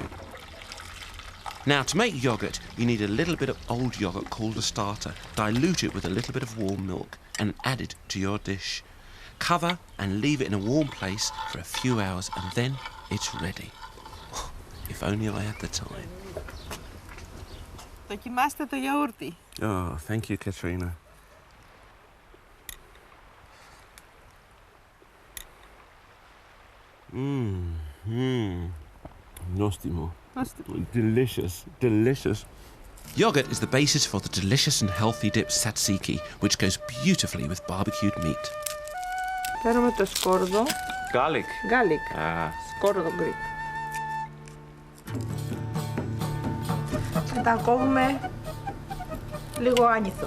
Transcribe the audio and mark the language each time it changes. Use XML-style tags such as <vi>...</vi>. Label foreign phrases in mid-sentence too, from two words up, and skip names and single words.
<en>Now, to make yoghurt, you need a little bit of old yoghurt called a starter. Dilute it with a little bit of warm milk and add it to your dish. Cover and leave it in a warm place for a few hours and then it's ready. If only I had the time.</en> <el>Δοκιμάστε το γιαούρτι.</el> <en>Oh, thank you, Katrina. Nostimo. Delicious, delicious. Yogurt is the basis for the delicious and healthy dip tzatziki, which goes beautifully with barbecued meat.</en> <el>Παίρνουμε το σκόρδο.</el> <en>Garlic. Garlic. Ah.</en> <el>Σκόρδο Greek. Και τα κόβουμε λίγο άνηθο.</el>